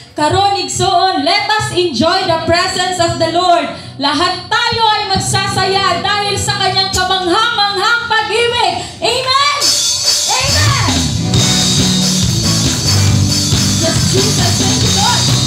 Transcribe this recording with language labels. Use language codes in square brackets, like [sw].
[ceb] Karon igsoon, [en] let us enjoy the presence of the Lord. [tl] Lahat tayo ay magsasaya dahil sa kanyang kamangha-manghang pag-ibig. [en] Amen! Amen! Yes, Jesus, thank you, Lord.